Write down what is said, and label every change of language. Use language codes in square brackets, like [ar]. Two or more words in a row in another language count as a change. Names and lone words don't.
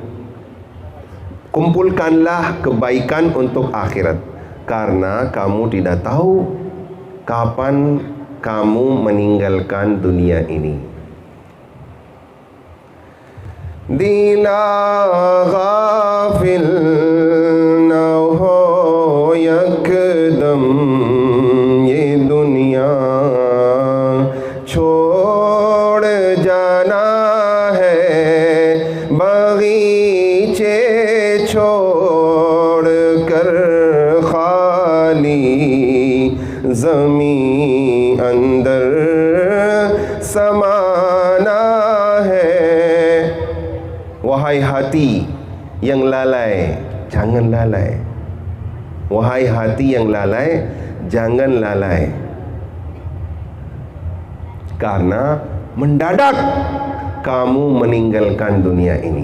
[id] Kumpulkanlah kebaikan untuk akhirat, karena kamu tidak tahu kapan kamu meninggalkan dunia ini. [ur] دلا غافل نہ ہو یکدم یہ دنیا چھوڑ جانا ہے، باغیچے چھوڑ کر خالی زمیں اندر سمانا ہے. [id] Wahai hati yang lalai, jangan lalai. Wahai hati yang lalai, jangan lalai. Karena mendadak kamu meninggalkan dunia ini.